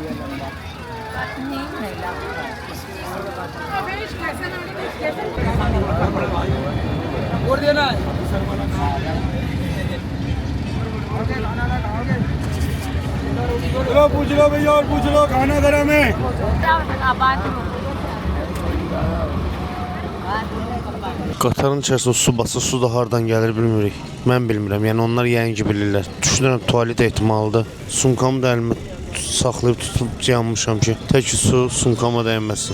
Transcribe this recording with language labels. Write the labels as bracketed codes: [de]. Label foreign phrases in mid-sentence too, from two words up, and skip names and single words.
[hi] और देना चलो पूछ लो भैया और पूछ लो खाना गरम है [az] Qatarın içərisində su bası, su da hardan gəlir bilmirik. Mən bilmirəm, yəni onlar yəqin ki bilirlər. Düşünürəm tualet ehtimalıdır. Sumkamı da əlimə saxlayıb tutub yanmışam ki, tək su sumkama dəyməsin.